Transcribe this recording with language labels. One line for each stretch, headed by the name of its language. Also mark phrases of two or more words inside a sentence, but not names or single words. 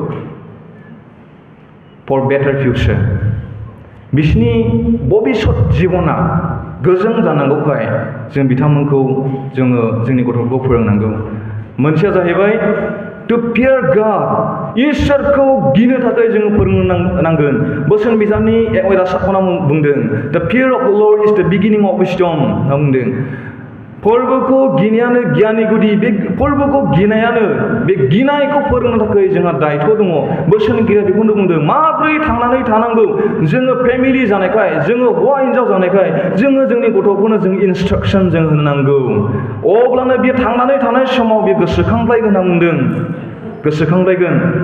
English: for better future
Bodo: बिसोरनि भबिष्यत जिबना गोजों जानांगौखाय जों बिथांमोनखौ जोङो जोंनि गथ'फोरखौ फोरोंनांगौ मोनसेया जाहैबाय
English: to fear God
Bodo: इसोरखौ गिनो थाखाय जोङो फोरोंनांगोन बोसोन बिजाबनि 1-7 बुंदों
English: the fear of the Lord is the beginning of wisdom
Bodo: होनना बुंदों फोरबोखौ गिनायानो गियाननि गुदि बे फोरबोखौ गिनायानो बे गिनायखौ फोरोंनो थाखाय जोंहा दायथ' दङ बोसोनगिरिया बेखौनो बुंदों माबोरै थांनानै थानांगौ जोङो फेमिलि जानायखाय जोङो हौवा हिनजाव जानायखाय जोङो जोंनि गथ'फोरनो जों इन्सट्राक्सन जों होनांगौ अब्लानो बे थांनानै थानाय समाव बे गोसोखांलायगोन होनना बुंदों गोसोखांलायगोन